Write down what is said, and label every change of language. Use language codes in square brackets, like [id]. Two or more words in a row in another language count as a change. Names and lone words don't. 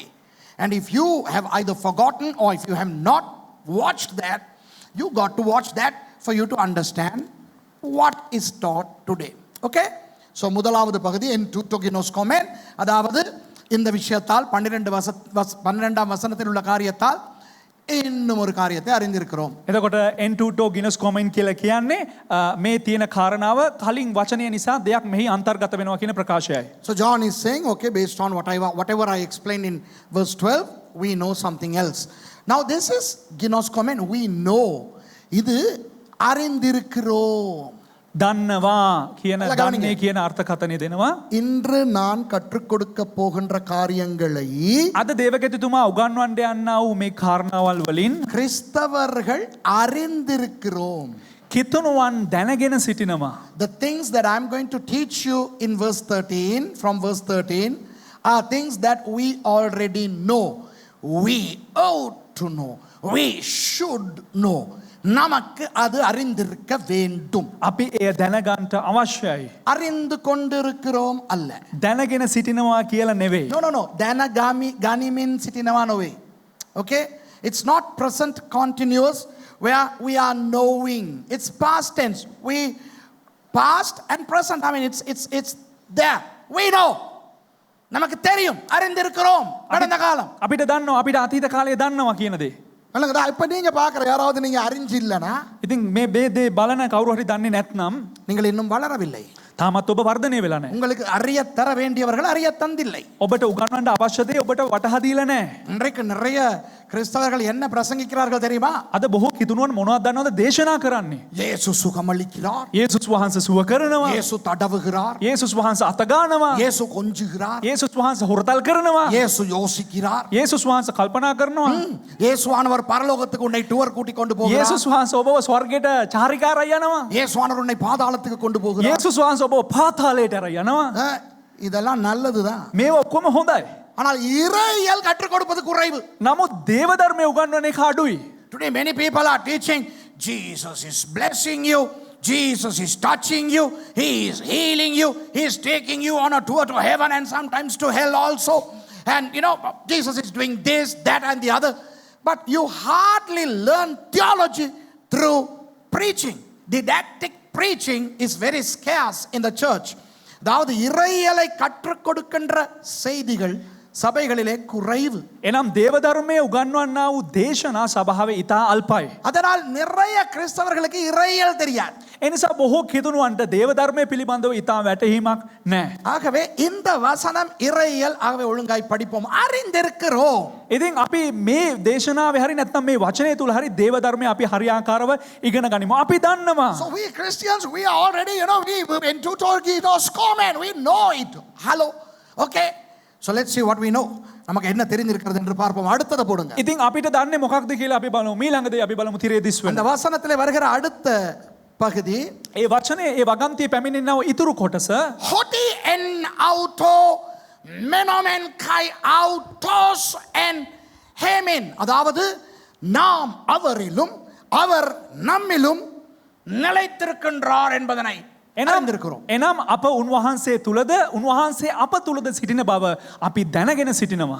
[en] And if you have either forgotten or if you have not watched that, you got to watch that for you to understand what is taught today. Okay? So [ta] முதலாவது பகுதி [el] ἐν τούτῳ γινώσκομεν, [ta] அதாவது இந்த விஷயத்தால் 12ஆம் வசனத்தில் உள்ள காரியத்தால் இன்னும் ஒரு காரியத்தை அறிந்திருக்கிறோம். [si] එතකොට [el] ἐν τούτῳ γινώσκομεν [si] කියලා කියන්නේ මේ තියෙන කාරණාව කලින් වචනය නිසා දෙයක් මෙහි අන්තර්ගත වෙනවා කියන ප්‍රකාශයයි. [en] So John is saying, okay, based on whatever I explained in verse 12, we know something else. Now this is Ginos comment. We know. [ta] இது அறிந்திருக்கிறோம். [si] දන්නවා කියන අල්ලා ගවනික. දන්නේ කියන අර්ථකථනය දෙනවා. [ta] இன்று நான் கற்றுக் கொடுக்க போகின்ற காரியங்களை [si] අද දේවගතිතුමා උගන්වන්න යන්නා වූ මේ කාරණාවල් වලින් [ta] கிறிஸ்தவர்கள் அறிந்திருக்கிறோம். [si] කිතුණුවන් දැනගෙන සිටිනවා. [en] The things that I'm going to teach you in verse 13, from verse 13, are things that we already know. We ought to know. We should know. [ta] நமக்கு அது அறிந்திருக்க வேண்டும். [si] අපි එය දැනගන්ට අවශ්‍යයි. [ta] அறிந்து கொண்டிருக்கிறோம் அல்ல. [si] දැනගෙන සිටිනවා කියලා නෙවෙයි. [en] No. [si] ගනිමින් සිටිනවා නොවේ. [en] Okay? It's not present continuous where we are knowing. It's past tense. We past and present. I mean it's there. We know. [ta] நமக்கு தெரியும். அறிந்திருக்கிறோம். கடந்த காலம். [si] අපිට දන්නවා අපිට අතීත කාලය දන්නවා කියන දේ. [ta] அல்லங்கடா இப்ப நீங்க பார்க்குற யாராவது நீங்க அறிஞ்சு இல்லனா [si] ඉතින් මේ දේ බලන කවුරු හරි දන්නේ නැත්නම් [ta] நீங்கள் இன்னும் வளரவில்லை. [si] තාමත් ඔබ වර්ධනය වෙලා නැහැ. [ta] உங்களுக்கு அறிய தர வேண்டியவர்கள் அறிய தந்தில்லை. [si] ඔබට උගන්වන්න අවශ්‍ය දේ ඔබට වටහා දීලා නැහැ. [ta] இன்றைக்கு நிறைய கிறிஸ்தவர்கள் என்ன பிரசங்கிக்கிறார்கள் தெரியுமா? [si] අද බොහෝ කිතුණුවන් මොනවද දන්නවද දේශනා කරන්නේ? [ta] இயேசு சுகமளிக்கிறார். [si] යේසුස් වහන්සේ සුව කරනවා. [ta] இயேசு தடவுகிறார். [si] යේසුස් වහන්සේ අත ගන්නවා. [ta] இயேசு கொஞ்சுகிறார். [si] යේසුස් වහන්සේ හොරතල් කරනවා. [ta] இயேசு யோசிக்கிறார். [si] යේසුස් වහන්සේ කල්පනා කරනවා. [ta] இயேசுவானவர் பரலோகத்துக்கு உன்னை டூர் கூட்டி கொண்டு போகிறார். [si] යේසුස් වහන්සේ ඔබව ස්වර්ගයට චාරිකාරය යනවා. [ta] இயேசுவானவர் உன்னை பாதாளத்துக்கு கொண்டு போகிறார். [si] යේසුස් වහන්සේ ඔබව පාතාලයට අරන් යනවා. [ta] இதெல்லாம் நல்லதுதான். [si] මේව ඔක්කොම හොඳයි. [ta] ஆனால் இறையியல் கற்றுக் கொடுப்பது குறைவு. [si] නමුත් දේව ධර්මය උගන්වන එක අඩුයි. [en] Today many people are teaching Jesus is blessing you, Jesus is touching you, he is healing you, he is taking you on a tour to heaven and sometimes to hell also, and you know Jesus is doing this, that and the other, but you hardly learn theology through preaching. Didactic preaching is very scarce in the church. [ta] அதாவது இறையியலை கற்றுக் கொடுக்கின்ற செய்திகள் சபைகளிலே குறைவு. [si] එනම් දේව ධර්මයේ උගන්වන්නා වූ දේශනා සභාවේ ඉතා අල්පයි. [ta] அதனால் நிறைய கிறிஸ்தவர்களுக்கு இறையியல் தெரியாது. [si] එනිසා බොහෝ කිතුණුවන්ට දේව ධර්මයේ පිළිබඳව ඉතා වැටහීමක් නැහැ. [ta] ஆகவே இந்த வசனம் இறையியல், ஆகவே ஒழுங்காய் படிப்போம். அறிந்திருக்கிறோம். [si] ඉතින් අපි මේ දේශනාවේ හරි නැත්නම් මේ වචනය තුල හරි දේව ධර්මය අපි හරියාකාරව ඉගෙන ගනිමු. අපි දන්නවා. [en] So we Christians, we are already, we in Teutogitos comment, we know it. Hello. Okay. So let's see what we know. [ta] நமக்கு என்ன தெரிந்திருக்கிறது என்று பார்ப்போம். அடுத்தத போடுங்க. [si] ඉතින් අපිට දන්නේ මොකක්ද කියලා අපි බලමු. ඊළඟදී අපි බලමු තිරේ දිස් වෙන. [ta] அந்த வசனத்திலே வருகிற அடுத்த பகுதி [si] ඒ වචනේ ඒ වගන්තිය පැමිණෙනව ඉතුරු කොටස [el] ὅτι ἐν αὐτῷ μένομεν καὶ αὐτὸς ἐν ἡμῖν. [ta] அதாவது நாம் அவரிலும் அவர் நம்மிலும் நிலைத்திருக்கின்றார் என்பதனை அறிந்திருக்கிறோம். [si] එනම් අප උන්වහන්සේ තුලද උන්වහන්සේ අප තුලද සිටින බව අපි දැනගෙන සිටිනවා.